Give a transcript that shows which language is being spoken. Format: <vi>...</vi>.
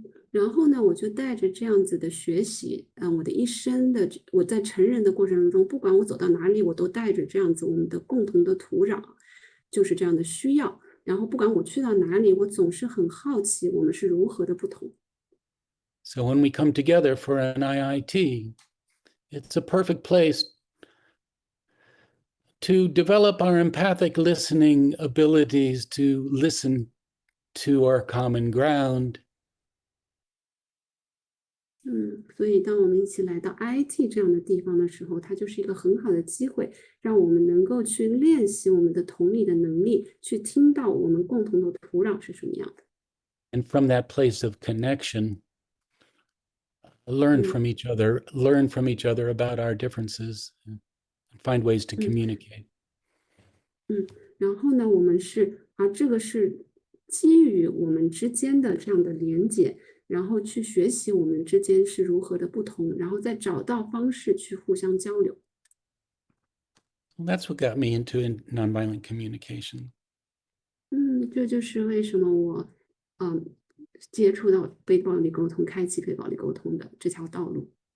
<zh>然后呢，我就带着这样子的学习，我的一生的我在成人的过程中，不管我走到哪里，我都带着这样子我们的共同的土壤，就是这样的需要。然后不管我去到哪里，我总是很好奇我们是如何的不同。</zh> <en>So when we come together for an IIT, it's a perfect place to develop our empathic listening abilities to listen to our common ground.</en> <zh>所以当我们一起来到 IIT 这样的地方的时候，它就是一个很好的机会，让我们能够去练习我们的同理的能力，去听到我们共同的土壤是什么样的。</zh> <en>And from that place of connection, learn from each other about our differences, and find ways to communicate.</en> <zh>然后呢，我们这个是基于我们之间的这样的连结，然后去学习我们之间是如何的不同，然后再找到方式去互相交流。</zh> <en>That's what got me into nonviolent communication.</en> <zh>这就是为什么我接触到非暴力沟通，开启非暴力沟通的这条道路。</zh>